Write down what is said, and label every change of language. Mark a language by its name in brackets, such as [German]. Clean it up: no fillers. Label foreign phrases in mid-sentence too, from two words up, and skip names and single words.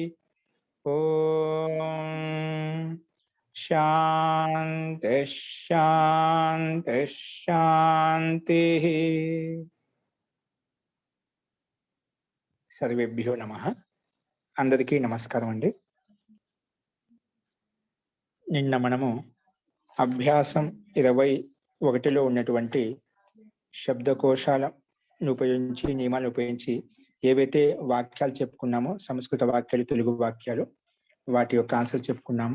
[Sanskrit] ओम शांति शांति शांति। सर्वेभ्यो नमः। [Telugu] అందరికీ నమస్కారం అండీ। నిన్న మనము అభ్యాసం 21లో ఉన్నటువంటి శబ్దకోశాలను ఉపయోగించి నియమాలను ఉపయోగించి ఏవైతే వాక్యాలు చెప్పుకున్నామో సంస్కృత వాక్యాలు తెలుగు వాక్యాలు వాటి యొక్క ఆన్సర్ చెప్పుకున్నాము।